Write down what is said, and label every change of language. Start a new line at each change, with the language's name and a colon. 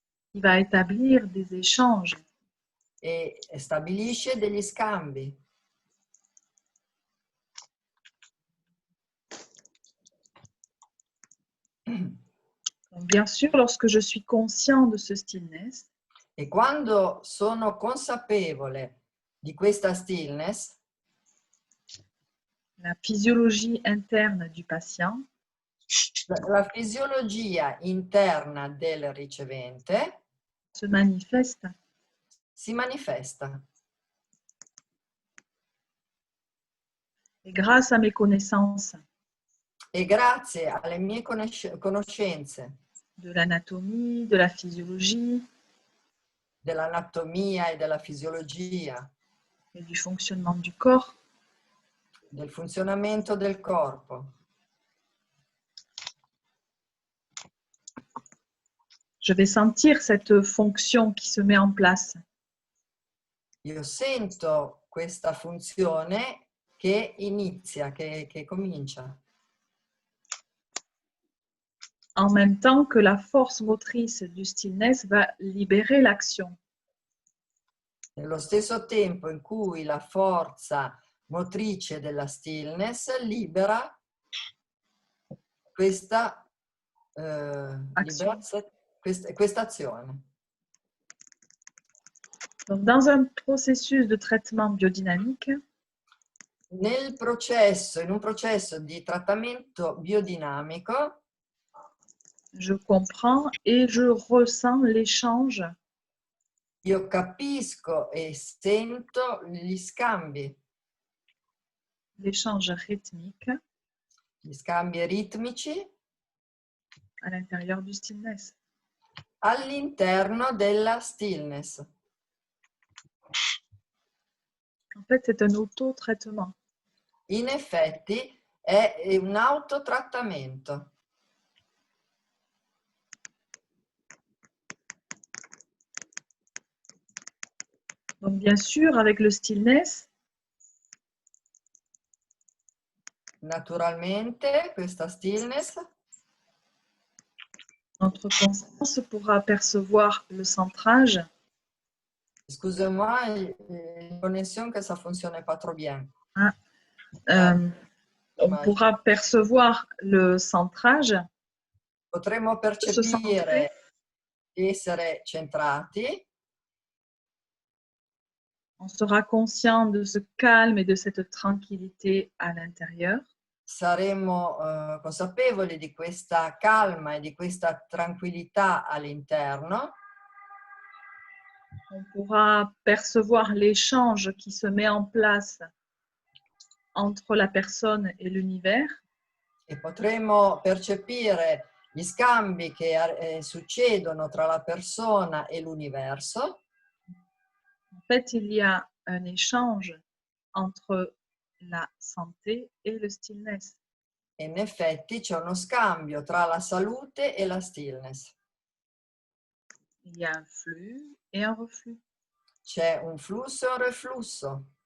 French: Qui va établir des échanges.
Italian: e stabilisce degli scambi.
French: Donc, bien sûr, lorsque je suis conscient de ce stillness,
Italian: E quando sono consapevole di questa stillness,
French: la physiologie interne du patient
Italian: la fisiologia interna del ricevente
French: se manifeste.
Italian: si manifesta.
French: Et grâce à mes connaissances
Italian: E grazie alle mie conoscenze
French: de l'anatomie, de la physiologie
Italian: dell'anatomia e della fisiologia,
French: et du fonctionnement du corps,
Italian: del funzionamento del corpo,
French: je vais sentir cette fonction qui se met en place.
Italian: io sento questa funzione che inizia, che comincia.
French: En même temps que la force motrice du stillness va libérer l'action.
Italian: Nello stesso tempo in cui la forza motrice della stillness libera questa azione.
French: Donc, dans un processus de traitement biodynamique,
Italian: In un processo di trattamento biodinamico,
French: je comprends et je ressens l'échange
Italian: io capisco e sento gli scambi
French: rythmique
Italian: ritmici
French: à l'intérieur du stillness.
Italian: all'interno della stillness.
French: En fait, c'est un auto-traitement.
Italian: In effetti è un autotrattamento.
French: Donc, bien sûr, avec le stillness,
Italian: Naturalmente questa stillness,
French: notre conscience pourra percevoir le centrage excusez-moi, une connexion que ça fonctionne pas trop bien. on pourra percevoir le centrage,
Italian: Potremmo percepire di essere centrati.
French: On sera conscient de ce calme et de cette tranquillité à l'intérieur.
Italian: Saremo consapevoli di questa calma e di questa tranquillità all'interno.
French: On pourra percevoir l'échange qui se met en place entre la personne et l'univers.
Italian: E potremo percepire gli scambi che succedono tra la persona e l'universo.
French: En fait, il y a un échange entre la santé et le stillness.
Italian: E in effetti c'è uno scambio tra la salute e la stillness.
French: Il y a un flux et un reflux.
Italian: C'è un flusso e un reflusso.